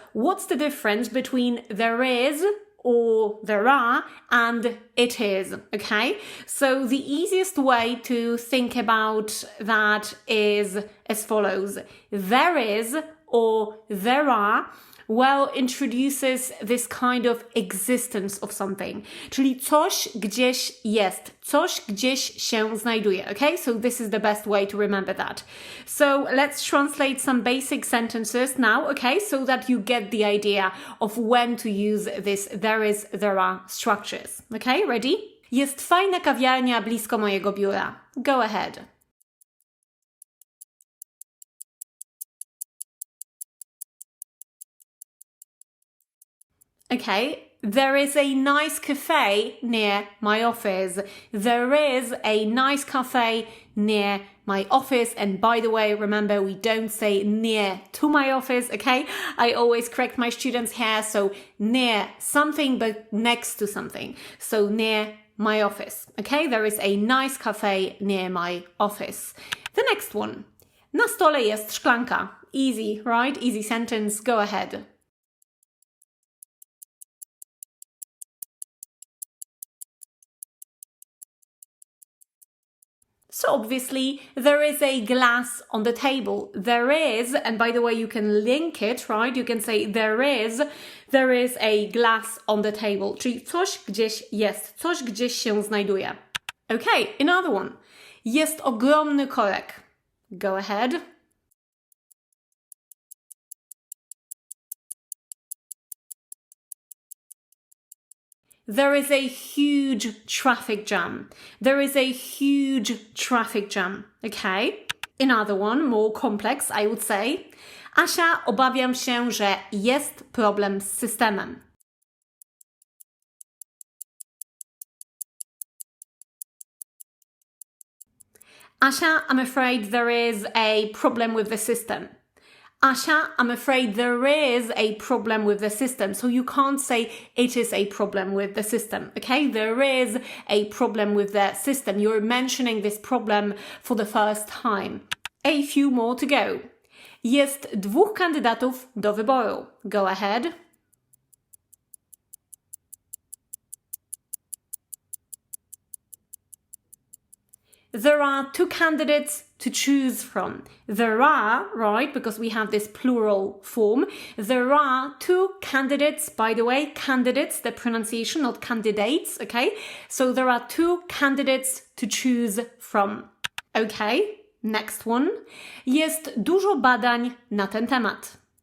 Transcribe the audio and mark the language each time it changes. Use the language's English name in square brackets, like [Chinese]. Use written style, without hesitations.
[English] What's the difference between there is or there are and it is, okay? So the easiest way to think about that is as follows. There is or there are introduces this kind of existence of something. [Polish] Czyli coś gdzieś jest. Coś gdzieś się znajduje, okay? [English] So this is the best way to remember that. So let's translate some basic sentences now, okay? So that you get the idea of when to use this there is, there are structures. Okay, ready? [Polish] Jest fajna kawiarnia blisko mojego biura. [English] Go ahead. Okay, there is a nice cafe near my office. There is a nice cafe near my office. And by the way, remember, we don't say near to my office, okay? I always correct my students here. So near something, but next to something. So near my office, okay? There is a nice cafe near my office. The next one. [Polish] Na stole jest szklanka. [English] Easy, right? Easy sentence. Go ahead. So obviously, there is a glass on the table. There is, and by the way, you can link it, right? You can say there is a glass on the table. [Polish] Czyli coś gdzieś jest, coś gdzieś się znajduje. [English] Okay, another one. [Polish] Jest ogromny korek. [English] Go ahead. There is a huge traffic jam. There is a huge traffic jam. Okay? Another one, more complex, I would say. [Polish] Asia, obawiam się, że jest problem z systemem. [English] Asia, I'm afraid there is a problem with the system. Asia, I'm afraid there is a problem with the system. So you can't say it is a problem with the system, okay? There is a problem with the system. You're mentioning this problem for the first time. A few more to go. [Polish] Jest 2 kandydatów do wyboru. [English] Go ahead. There are 2 candidates to choose from. There are, right, because we have this plural form. There are 2 candidates, by the way, candidates, the pronunciation, not candidates, okay? So there are 2 candidates to choose from. Okay, next one. [Polish] Jest dużo badań na ten temat.